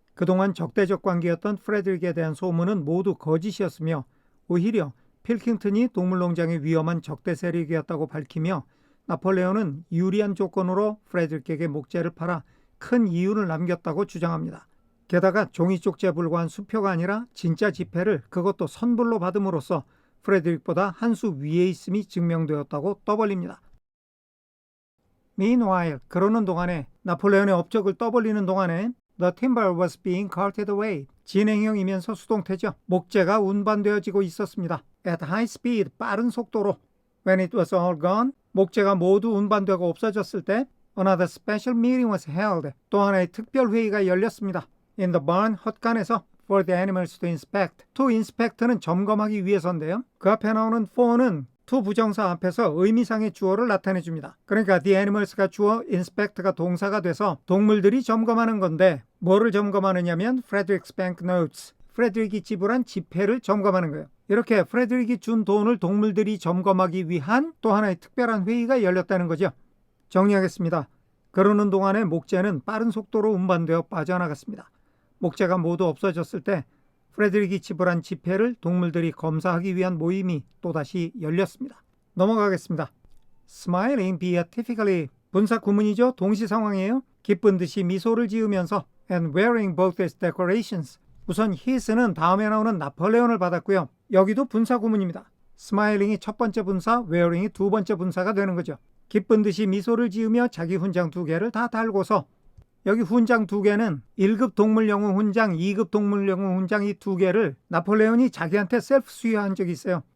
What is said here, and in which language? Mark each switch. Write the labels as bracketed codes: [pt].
[ko] 그동안 적대적 관계였던 프레드릭에 대한 소문은 모두 거짓이었으며 오히려 필킹턴이 동물농장의 위험한 적대 세력이었다고 밝히며 나폴레온은 유리한 조건으로 프레드릭에게 목재를 팔아 큰 이윤을 남겼다고 주장합니다. 게다가 종이 쪽지에 불과한 수표가 아니라 진짜 지폐를 그것도 선불로 받음으로써 프레드릭보다 한 수 위에 있음이 증명되었다고 떠벌립니다. [en] Meanwhile, [ko] 그러는 동안에 나폴레온의 업적을 떠벌리는 동안에 [en] The timber was being carted away. [ko] 진행형이면서 수동태죠. 목재가 운반되어지고 있었습니다. [en] At high speed, [ko] 빠른 속도로. [en] When it was all gone, [ko] 목재가 모두 운반되고 없어졌을 때 [en] Another special meeting was held. [ko] 또 하나의 특별 회의가 열렸습니다. [en] In the barn, [ko] 헛간에서 [en] For the animals to inspect. [ko] To inspect는 점검하기 위해서인데요. 그 앞에 나오는 for는 to 부정사 앞에서 의미상의 주어를 나타내줍니다. 그러니까 the animals가 주어, inspect가 동사가 돼서 동물들이 점검하는 건데 뭐를 점검하느냐면 Frederick's banknotes. 프레드릭이 지불한 지폐를 점검하는 거예요. 이렇게 프레드릭이 준 돈을 동물들이 점검하기 위한 또 하나의 특별한 회의가 열렸다는 거죠. 정리하겠습니다. 그러는 동안에 목재는 빠른 속도로 운반되어 빠져나갔습니다. 목재가 모두 없어졌을 때 프레드릭이 지불한 지폐를 동물들이 검사하기 위한 모임이 또다시 열렸습니다. 넘어가겠습니다. [en] Smiling beatifically. [ko] 분사 구문이죠. 동시 상황이에요. 기쁜 듯이 미소를 지으면서 [en] and wearing both his decorations. [ko] 우선 his는 다음에 나오는 나폴레온을 받았고요. 여기도 분사 구문입니다. smiling이 첫 번째 분사, wearing이 두 번째 분사가 되는 거죠. 기쁜 듯이 미소를 지으며 자기 훈장 두 개를 다 달고서 여기 훈장 두 개는 1급 동물영웅 훈장, 2급 동물영웅 훈장 이 두 개를 나폴레온이 자기한테 셀프 수여한 적이 있어요.